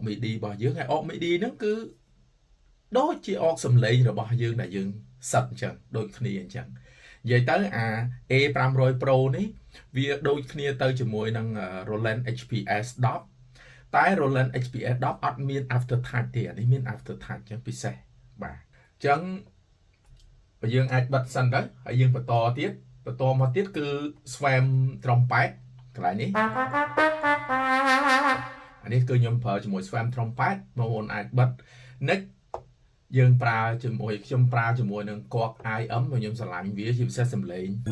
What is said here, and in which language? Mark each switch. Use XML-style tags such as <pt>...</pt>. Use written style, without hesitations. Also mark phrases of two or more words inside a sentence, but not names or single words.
<km>MIDI របស់យើងហើយអុក MIDI ហ្នឹងគឺដូចជាអុកសំឡេងរបស់យើងដែលយើងសិតអញ្ចឹងដូចគ្នាអញ្ចឹងនិយាយទៅអា A 500 Pro នេះវាដូចគ្នាទៅជាមួយនឹង Roland HPS 10តែ Roland HPS 10អត់មាន</km> <en>after touch</en> <km>ទេអានេះមាន</km> <en>after touch</en> <km>អញ្ចឹងពិសេសបាទអញ្ចឹងបើយើងអាចបិទសិនទៅហើយយើងបន្តមកទៀតគឺ Swam Trumpet កន្លែងនេះ អានេះគឺខ្ញុំប្រើជាមួយ Swam Trumpet បងប្អូនអាចបិទ next យើងប្រើជាមួយខ្ញុំប្រើជាមួយនឹងគប់ IM ខ្ញុំស្រឡាញ់វាជាពិសេសសំឡេង</km>